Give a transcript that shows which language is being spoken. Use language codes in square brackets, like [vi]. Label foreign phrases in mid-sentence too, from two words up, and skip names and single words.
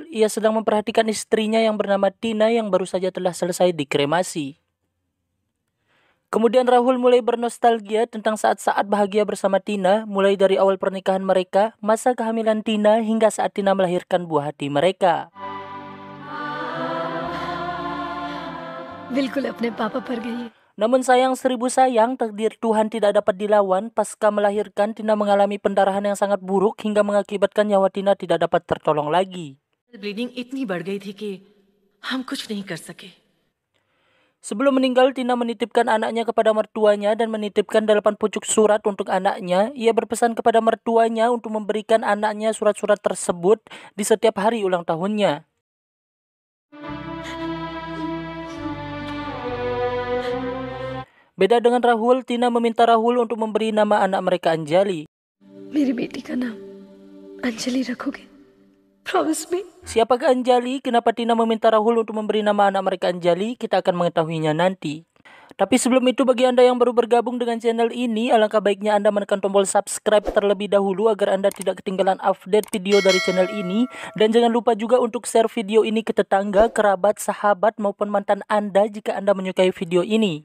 [id] Ia sedang memperhatikan istrinya yang bernama Tina yang baru saja telah selesai dikremasi. Kemudian Rahul mulai bernostalgia tentang saat-saat bahagia bersama Tina, mulai dari awal pernikahan mereka, masa kehamilan Tina, hingga saat Tina melahirkan buah hati mereka. [hi] बिल्कुल अपने पापा पर गई। [id] Namun sayang seribu sayang, takdir Tuhan tidak dapat dilawan. Pasca melahirkan, Tina mengalami pendarahan yang sangat buruk hingga mengakibatkan nyawa Tina tidak dapat tertolong lagi. [hi] ब्लीडिंग इतनी बढ़ गई थी कि हम कुछ नहीं कर सके। [id] Sebelum meninggal, Tina menitipkan anaknya kepada mertuanya dan menitipkan 8 pucuk surat untuk anaknya. Ia berpesan kepada mertuanya untuk memberikan anaknya surat-surat tersebut di setiap hari ulang tahunnya. Beda dengan Rahul, Tina meminta Rahul untuk memberi nama anak mereka Anjali. [hi] मेरी बेटी का नाम अंजलि रखोगे? [en] Promise me. [id] Siapakah Anjali? Kenapa Tina meminta Rahul untuk memberi nama anak mereka Anjali? Kita akan mengetahuinya nanti. Tapi sebelum itu, bagi Anda yang baru bergabung dengan channel ini, alangkah baiknya Anda menekan tombol subscribe terlebih dahulu agar Anda tidak ketinggalan update video dari channel ini. Dan jangan lupa juga untuk share video ini ke tetangga, kerabat, sahabat, maupun mantan Anda jika Anda menyukai video ini.